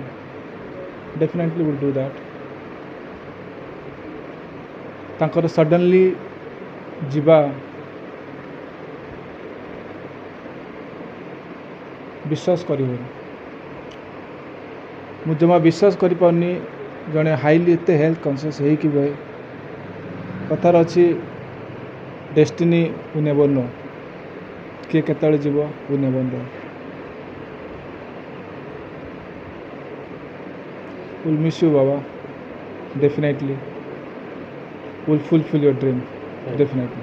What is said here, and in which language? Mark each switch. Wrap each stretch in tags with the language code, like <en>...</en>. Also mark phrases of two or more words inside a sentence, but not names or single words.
<en>Definitely will do that.</en> <or>ତାଙ୍କର ସଡନ୍ଲି ଯିବା ବିଶ୍ୱାସ କରିହୁଏନି। ମୁଁ ଜମା ବିଶ୍ୱାସ କରିପାରୁନି ଜଣେ ହାଇଲି ଏତେ</or> <en>health conscious</en> <or>ହେଇକି ବି। କଥାର ଅଛି</or> <en>destiny we never know,</en> <or>କିଏ କେତେବେଳେ ଯିବ</or> <en>we never know. We'll miss you, Baba. Definitely. We'll fulfill your dream. Definitely.</en>